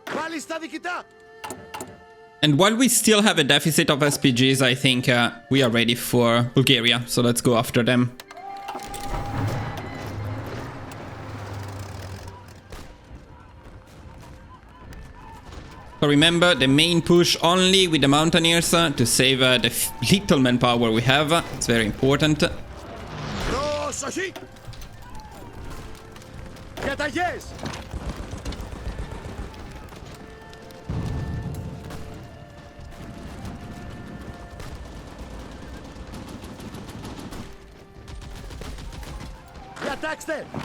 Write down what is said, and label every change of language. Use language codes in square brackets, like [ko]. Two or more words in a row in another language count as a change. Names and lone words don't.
[el] Βάλεις τα διοικητά. [en] And while we still have a deficit of SPGs, I think we are ready for Bulgaria. So let's go after them. So remember, the main push only with the mountaineers to save the little manpower we have. It's very important. [el] Προσοχή. Διαταγές. Διατάξτε.